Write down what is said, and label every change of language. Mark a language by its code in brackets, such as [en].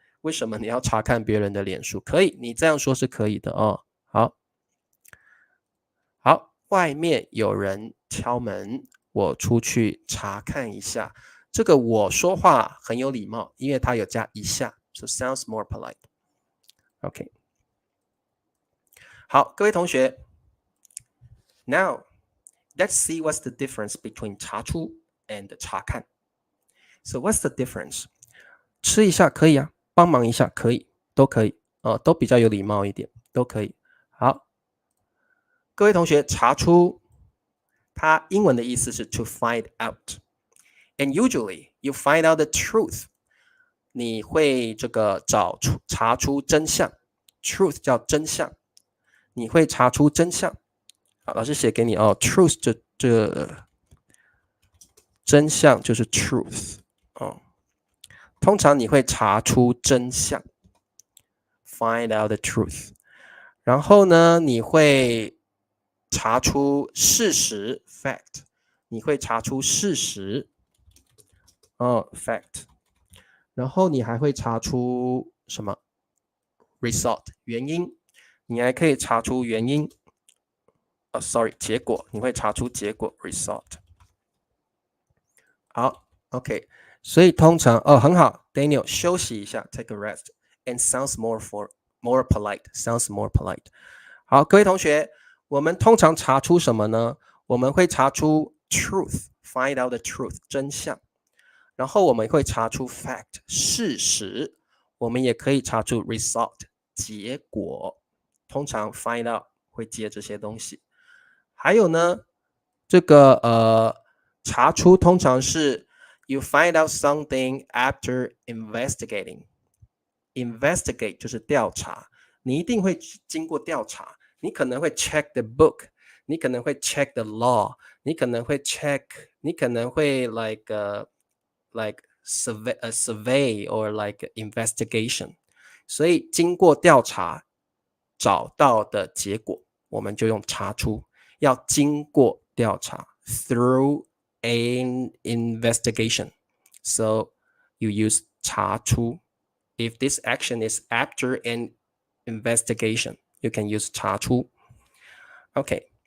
[zh] 为什么你要查看别人的脸书？可以，你这样说是可以的好，外面有人敲门，我出去查看一下。这个我说话很有礼貌，因为它有加一下 ， [en] so sounds more polite. OK， [zh] 好，各位同学 [en] ，Now let's see what's the difference between 查出 and 查看。 So what's the difference？ [zh] 吃一下可以啊，帮忙一下可以，都可以都比较有礼貌一点，都可以。好，各位同学，查出它英文的意思是 [en] to find out。 And usually you find out the truth. [zh] 你会这个查出真相 ，truth 叫真相，你会查出真相。好，老师写给你truth 这真相就是 truth 通常你会查出真相。 [en] find out the truth。 [zh] 然后呢，你会查出事实 fact， 你会查出事实fact。然后你还会查出什么 result 原因，你还可以查出原因结果，你会查出结果 result。 [en] 好 ，OK， [zh] 所以通常很好 [en] ，Daniel [zh] 休息一下 [en] ，take a rest and sounds more polite， sounds more polite。 [zh] 好，各位同学，我们通常查出什么呢？我们会查出 truth， [en] find out the truth [zh] 真相，然后我们会查出 fact 事实，我们也可以查出 result 结果。通常 find out 会接这些东西。还有呢，这个查出通常是 [en] you find out something after investigating。 [zh] investigate 就是调查，你一定会经过调查，你可能会 [en] check the book， [zh] 你可能会 [en] check the law， [zh] 你可能会 [en] like survey or like investigation。 [zh] 所以经过调查找到的结果，我们就用查出。要经过调查 [en] through an investigation. So you use 查出。 If this action is after an investigation, you can use 查出。Okay.